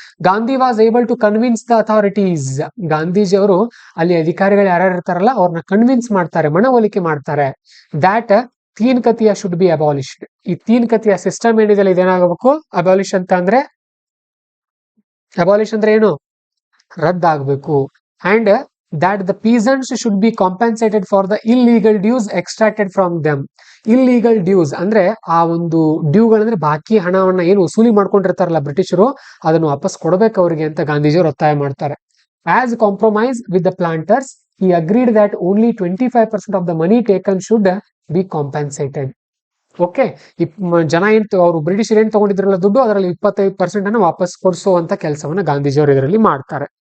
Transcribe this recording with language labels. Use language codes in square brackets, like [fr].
[en] Gandhi was able to convince the authorities. [kn] Gandhiji ಅವರು ಅಲ್ಲಿ ಅಧಿಕಾರಿಗಳು ಯಾರ್ಯಾರು ಇರ್ತಾರಲ್ಲ ಅವ್ರನ್ನ ಕನ್ವಿನ್ಸ್ ಮಾಡ್ತಾರೆ, ಮನವೊಲಿಕೆ ಮಾಡ್ತಾರೆ. [en] That tinkathia should be abolished. [kn] ಈ ತೀನ್ ಕತಿಯ ಸಿಸ್ಟಮ್ ಏನಿದೆ ಇದೇನಾಗಬೇಕು, ಅಬಾಲಿಷ್ ಅಂತ ಅಂದ್ರೆ, ಅಬಾಲಿಷ್ ಅಂದ್ರೆ ಏನು, ರದ್ದಾಗಬೇಕು. [en] And that the peasants should be compensated for the illegal dues extracted from them. Illegal dues [kn] ಅಂದ್ರೆ ಆ ಒಂದು ಡ್ಯೂಗಳಂದ್ರೆ ಬಾಕಿ ಹಣವನ್ನ ಏನು ವಸೂಲಿ ಮಾಡ್ಕೊಂಡಿರ್ತಾರಲ್ಲ ಬ್ರಿಟಿಷರು, ಅದನ್ನು ವಾಪಸ್ ಕೊಡಬೇಕು ಅವರಿಗೆ ಅಂತ ಗಾಂಧೀಜಿಯವರು ಒತ್ತಾಯ ಮಾಡ್ತಾರೆ. [en] As compromise with the planters, he agreed that only 25% of the money taken should be compensated. [kn] Okay, ಜನ ಏನ್ ಅವರು ಬ್ರಿಟಿಷರ್ ಏನ್ ತಗೊಂಡಿದ್ರಲ್ಲ ದುಡ್ಡು, ಅದರಲ್ಲಿ 25% ಅನ್ನ ವಾಪಸ್ ಕೊಡಿಸುವಂತ ಕೆಲಸವನ್ನ ಗಾಂಧೀಜಿಯವರು ಇದರಲ್ಲಿ ಮಾಡ್ತಾರೆ.